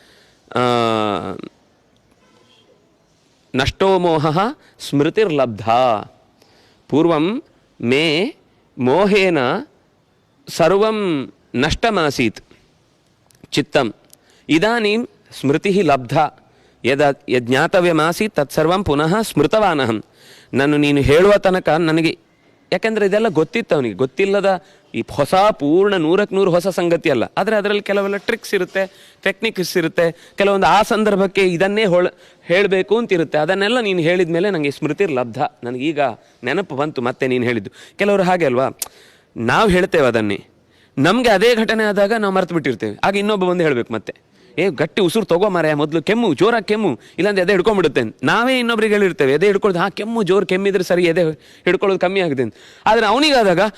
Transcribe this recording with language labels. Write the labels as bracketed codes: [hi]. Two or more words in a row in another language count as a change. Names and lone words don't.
[sa] नष्टो मोहः स्मृतिर्लब्धा पूर्वं मे मोहेन सर्वं नष्टमासीत् चित्तम् इदानीं स्मृतिः लब्धा यद् ज्ञातव्यमासीत् तत्सर्वं पुनः ಸ್ಮೃತವಾನಹಂ [kn] ನಾನು ನೀನು ಹೇಳುವ ತನಕ ನನಗೆ ಯಾಕೆಂದರೆ ಇದೆಲ್ಲ ಗೊತ್ತಿತ್ತು ಅವನಿಗೆ ಗೊತ್ತಿಲ್ಲದ ಈ ಹೊಸ ಪೂರ್ಣ 100ಕ್ಕೆ 100 ಹೊಸ ಸಂಗತಿ ಅಲ್ಲ ಆದರೆ ಅದರಲ್ಲಿ ಕೆಲವೆಲ್ಲ ಟ್ರಿಕ್ಸ್ ಇರುತ್ತೆ ಟೆಕ್ನಿಕ್ಸ್ ಇರುತ್ತೆ ಕೆಲವೊಂದು ಆ ಸಂದರ್ಭಕ್ಕೆ ಇದನ್ನೇ ಹೇಳಬೇಕು ಅಂತಿರುತ್ತೆ ಅದನ್ನೆಲ್ಲ ನೀನು ಹೇಳಿದ ಮೇಲೆ ನನಗೆ [sa] ಸ್ಮೃತಿ ಲಬ್ಧ [kn] ನನಗೀಗ ನೆನಪು ಬಂತು ಮತ್ತೆ ನೀನು ಹೇಳಿದ್ದು ಕೆಲವರು ಹಾಗೆ ಅಲ್ವಾ ನಾವು ಹೇಳ್ತೇವೆ ಅದನ್ನೇ ನಮಗೆ ಅದೇ ಘಟನೆ ಆದಾಗ ನಾವು ಮರ್ತು ಬಿಟ್ಟಿರ್ತೇವೆ ಆಗ ಇನ್ನೊಬ್ಬ ಬಂದು ಹೇಳಬೇಕು ಮತ್ತೆ ಗಟ್ಟಿ ಉಸಿರು ತಗೋ ಮಾರಾಯ ಮೊದಲು ಕೆಮ್ಮು ಜೋರಾಗಿ ಕೆಮ್ಮು ಇಲ್ಲಾಂದ್ರೆ ಎದೆ ಹಿಡ್ಕೊಂಡ್ಬಿಡುತ್ತೆ ನಾವೇ ಇನ್ನೊಬ್ರಿಗೆ ಹೇಳಿರ್ತೇವೆ ಎದೆ ಹಿಡ್ಕೊಳ್ಳೋದು ಕೆಮ್ಮು ಜೋರು ಕೆಮ್ಮಿದ್ರೆ ಸರಿ ಎದೆ ಹಿಡ್ಕೊಳ್ಳೋದು ಕಮ್ಮಿ ಆಗುತ್ತೆ ಆದರೆ ಅವನಿಗಾದಾಗ